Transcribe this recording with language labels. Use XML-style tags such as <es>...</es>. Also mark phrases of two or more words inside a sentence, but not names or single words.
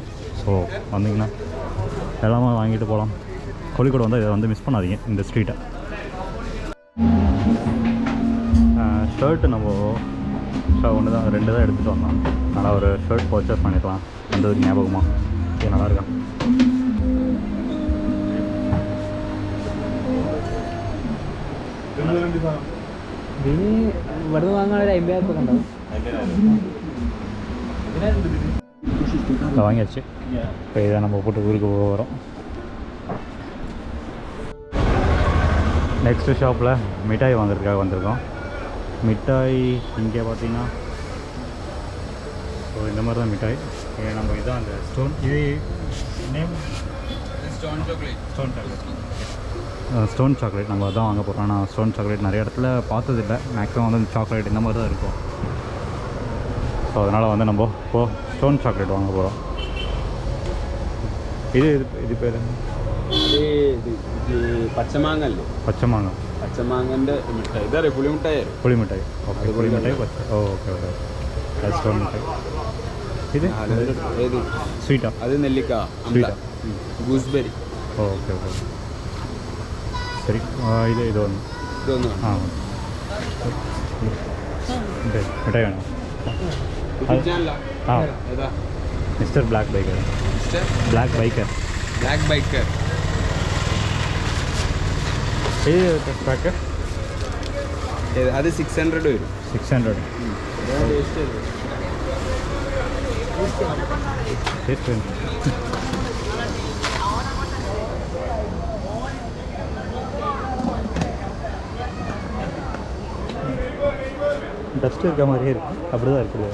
<ta>ஸோ வந்தீங்கன்னா எல்லாமே வாங்கிட்டு போகலாம். கோழிக்கோடு வந்து இதை வந்து மிஸ் பண்ணாதீங்க இந்த ஸ்ட்ரீட்டை. ஷர்ட்டு நம்ம ஒன்று தான் 2 தான் எடுத்துகிட்டு வந்தோம். நல்லா ஒரு</ta> <en>shirt purchase</en> <ta>பண்ணிக்கலாம் அந்த ஒரு ஞாபகமாக. இது நல்லாயிருக்கா?</ta> <ml>ഇതിന് ഇവിടുന്ന് വാങ്ങാൻ ഒരു 50,000 ഉണ്ടാവും.</ml> <ta>வாங்கியாச்சு. இப்போ இதை நம்ம போட்டு ஊருக்கு போகிறோம்.</ta> <en>next shop</en> <ta>மிட்டாய் வாங்குறதுக்காக வந்திருக்கோம். மிட்டாய் இங்கே பார்த்தீங்கன்னா ஸோ இந்த மாதிரி தான் மிட்டாய். நம்ம இதான் அந்த ஸ்டோன், இது</ta> <en>name stone chocolate</en> <ta>நம்ம அதான் வாங்க போகிறோம். நான்</ta> <en>stone chocolate</en> <ta>நிறைய இடத்துல பார்த்ததில்லை. மேக்ஸிமம் வந்து சாக்லேட் இந்த மாதிரி தான் இருக்கும். ஸோ அதனால் வந்து நம்ம இப்போது</ta> <en>stone chocolate</en> <ta>வாங்க போகிறோம். இது பேர்</ta> <ml>പച്ച മാങ്ങ പച്ചമാങ്ങൻ്റെ മിഠായി ഇതറിയോ? പുളിമിഠായി. പുളിമിഠായി. ഓക്കെ, പുളിമിഠായി പച്ച. ഓക്കെ ഓക്കെ. അത് സ്റ്റോൺ മിഠായി. ഇത് ഏത് സ്വീറ്റാ? അത് നെല്ലിക്ക, സ്വീറ്റാ, ഗൂസ്ബെറി. ഓക്കെ ഓക്കെ ശരി. ഇതൊന്ന് ആ മിഠായി വേണോ? ആ മിസ്റ്റർ ബ്ലാക്ക് ബൈക്കർ. ബ്ലാക്ക് ബൈക്കർ. പാക്ക് അത് 600 വരും. 600.</ml> <ta>டஸ்ட் இருக்க மாதிரியே இருக்கு. அப்படிதான் இருக்குது.</ta>